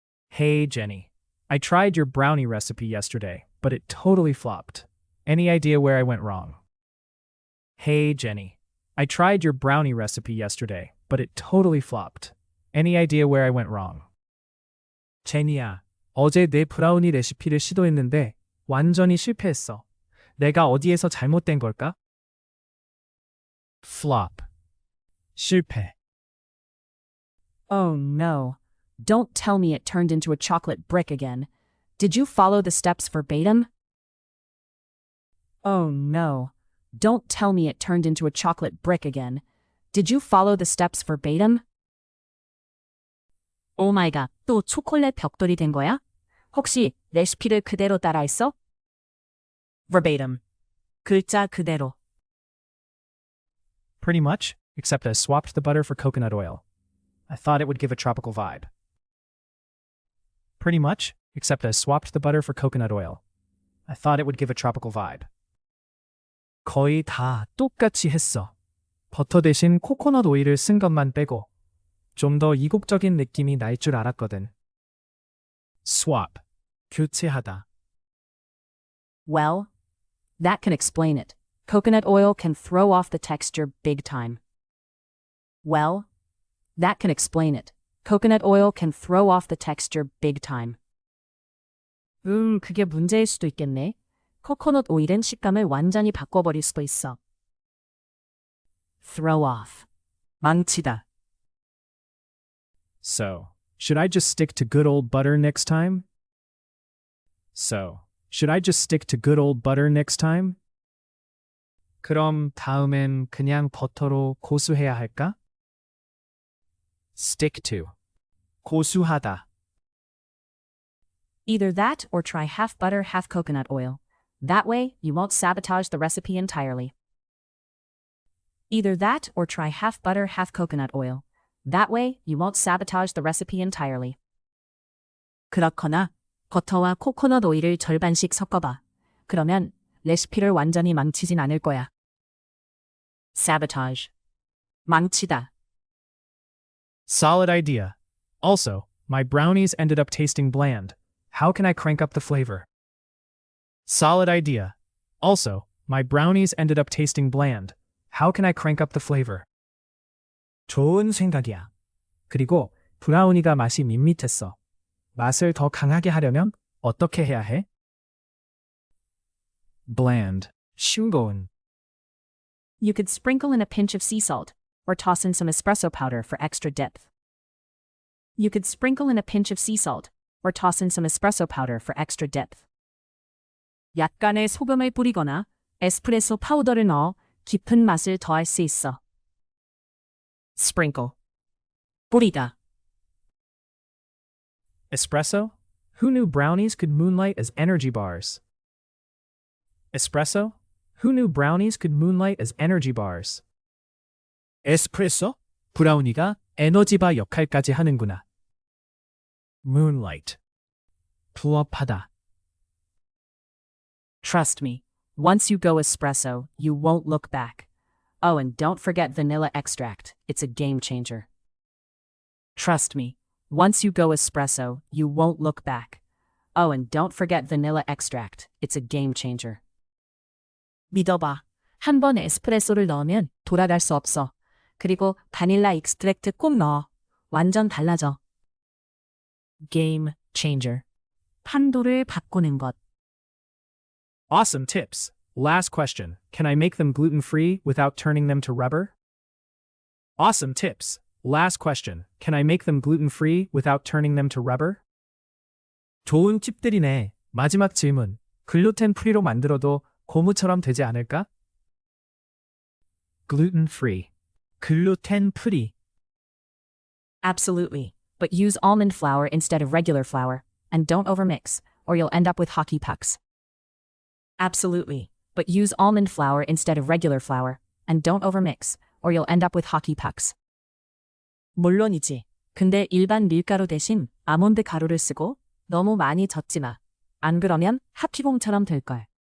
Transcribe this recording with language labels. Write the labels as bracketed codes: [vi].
[en] Hey, Jenny. I tried your brownie recipe yesterday, but it totally flopped. Any idea where I went wrong? Hey, Jenny. I tried your brownie recipe yesterday, but it totally flopped. Any idea where I went wrong? [ko] 제니야, 어제 내 브라우니 레시피를 시도했는데 완전히 실패했어. 내가 어디에서 잘못된 걸까? [en] Flop. [ko] 실패. [en] Oh no. Don't tell me it turned into a chocolate brick again. Did you follow the steps verbatim? Oh no. Don't tell me it turned into a chocolate brick again. Did you follow the steps verbatim? [ko] 오 마이 갓, 또 초콜릿 벽돌이 된 거야? 혹시 레시피를 그대로 따라했어? [en] Verbatim. [ko] 글자 그대로. [en] Pretty much, except I swapped the butter for coconut oil. I thought it would give a tropical vibe. Pretty much, except I swapped the butter for coconut oil. I thought it would give a tropical vibe. [ko] 거의 다 똑같이 했어. 버터 대신 코코넛 오일을 쓴 것만 빼고 좀 더 이국적인 느낌이 날 줄 알았거든. [en] Swap. [ko] 교체하다. [en] Well, that can explain it. Coconut oil can throw off the texture big time. Well, that can explain it. Coconut oil can throw off the texture big time. [ko] 그게 문제일 수도 있겠네. 코코넛 오일은 식감을 완전히 바꿔버릴 수도 있어. [en] Throw off. [ko] 망치다. [en] So, should I just stick to good old butter next time? So, should I just stick to good old butter next time? [ko] 그럼 다음엔 그냥 버터로 고수해야 할까? [en] Stick to. [ko] 고수하다. [en] Either that or try half butter, half coconut oil. That way, you won't sabotage the recipe entirely. Either that or try half butter, half coconut oil. That way, you won't sabotage the recipe entirely. [ko] 그렇거나 버터와 코코넛 오일을 절반씩 섞어봐. 그러면 레시피를 완전히 망치진 않을 거야. [en] Sabotage. [ko] 망치다. [en] Solid idea. Also, my brownies ended up tasting bland. How can I crank up the flavor? Solid idea. Also, my brownies ended up tasting bland. How can I crank up the flavor? [ko] 좋은 생각이야. 그리고 브라우니가 맛이 밋밋했어. 맛을 더 강하게 하려면 어떻게 해야 해? [en] bland, [ko] 싱거운. [en] You could sprinkle in a pinch of sea salt, or toss in some espresso powder for extra depth. You could sprinkle in a pinch of sea salt, or toss in some espresso powder for extra depth. [ko] 약간의 소금을 뿌리거나 에스프레소 파우더를 넣어 깊은 맛을 더할 수 있어. [en] Sprinkle. [ko] 뿌리다. [en] Espresso? Who knew brownies could moonlight as energy bars? Espresso? Who knew brownies could moonlight as energy bars? [ko] 에스프레소? 브라우니가 에너지바 역할까지 하는구나. [en] Moonlight. [ko] 부업하다. [en] Trust me, once you go espresso, you won't look back. Oh, and don't forget vanilla extract, it's a game changer. Trust me, once you go espresso, you won't look back. Oh, and don't forget vanilla extract, it's a game changer. [ko] 믿어봐. 한 번 에스프레소를 넣으면 돌아갈 수 없어. 그리고 바닐라 익스트랙트 꼭 넣어. 완전 달라져. [en] Game changer. [ko] 판도를 바꾸는 것. [en] Awesome tips. Last question. Can I make them gluten-free without turning them to rubber? Awesome tips. Last question. Can I make them gluten-free without turning them to rubber? [ko] 좋은 팁들이네. 마지막 질문. 글루텐 프리로 만들어도 고무처럼 되지 않을까? Gluten-free. 글루텐 프리. [en] Absolutely. But use almond flour instead of regular flour, and don't overmix, or you'll end up with hockey pucks. Absolutely. But use almond flour instead of regular flour, and don't overmix, or you'll end up with hockey pucks. [ko] 물론이지. 근데 일반 밀가루 대신 아몬드 가루를 쓰고 너무 많이 젓지 마. 안 그러면 하키봉처럼 될걸.